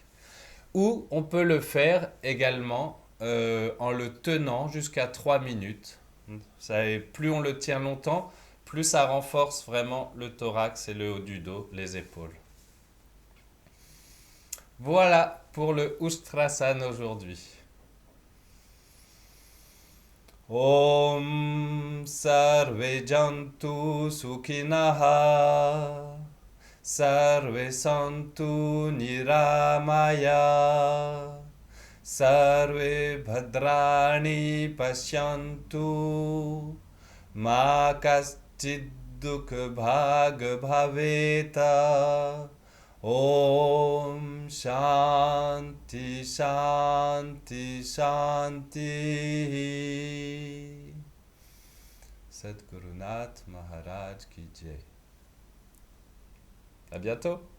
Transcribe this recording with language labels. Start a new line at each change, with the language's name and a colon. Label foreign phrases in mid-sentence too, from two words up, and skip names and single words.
French: Ou on peut le faire également en le tenant jusqu'à 3 minutes. Plus on le tient longtemps, plus ça renforce vraiment le thorax et le haut du dos, les épaules. Voilà pour le Ustrasana aujourd'hui.
Sanskrit: ॐ सर्वे जन्तु सुखिनः सर्वे सन्तु निरामयाः सर्वे भद्राणि पश्यन्तु मा कश्चिद् दुःख भाग् भवेत् ॐ शान्तिः शान्तिः शान्तिः Shanti.
Hindi: सद्गुरुनाथ महाराज की जय.
French: À bientôt.